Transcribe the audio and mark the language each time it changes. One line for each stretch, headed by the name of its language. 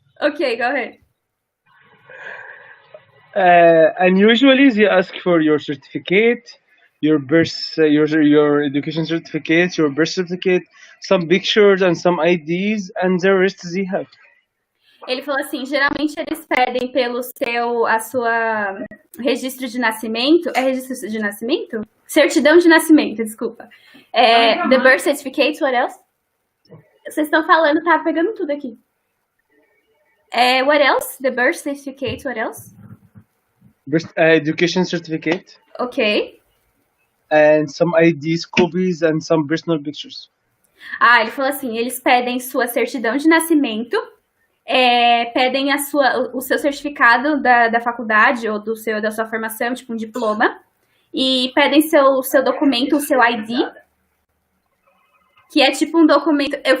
English: Okay, go ahead. And usually they ask for your certificate, your birth, your education certificate, your birth certificate, some pictures and some IDs, and the rest they have.
Portuguese: Ele falou assim, geralmente eles pedem a sua registro de nascimento. É registro de nascimento? Certidão de nascimento, desculpa.
English: The birth certificate, what else?
Portuguese: Vocês estão falando, tá pegando tudo aqui.
English: What else? The birth certificate, what else? Education certificate. Ok. And some IDs, copies, and some personal pictures.
Portuguese: Ele falou assim, eles pedem sua certidão de nascimento, pedem o seu certificado da faculdade ou da sua formação, tipo um diploma, e pedem seu documento, o seu ID, que é tipo um documento...